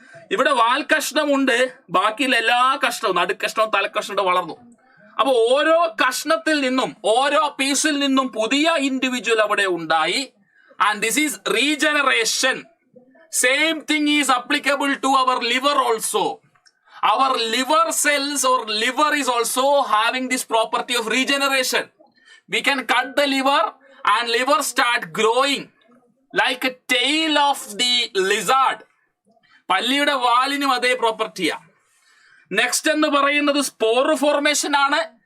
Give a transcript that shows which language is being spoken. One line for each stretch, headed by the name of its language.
Malayalam: ഇവിടെ വാൽ കഷ്ണമുണ്ട്, ബാക്കിയുള്ള എല്ലാ കഷ്ണവും നടുക്കഷ്ണവും തലക്കഷ്ണവും വളർന്നു. അപ്പൊ ഓരോ കഷ്ണത്തിൽ നിന്നും, ഓരോ പീസിൽ നിന്നും പുതിയ ഇൻഡിവിജ്വൽ അവിടെ ഉണ്ടായി.
English: And this is regeneration. Same thing is applicable to our liver also. Our liver cells or liver is also having this property of regeneration. We can cut the liver and liver start growing like a tail of the lizard.
Malayalam: പല്ലിയുടെ വാലിനും അതേ പ്രോപ്പർട്ടിയാ. Next എന്ന് പറയുന്നത് spore formation ആണ്.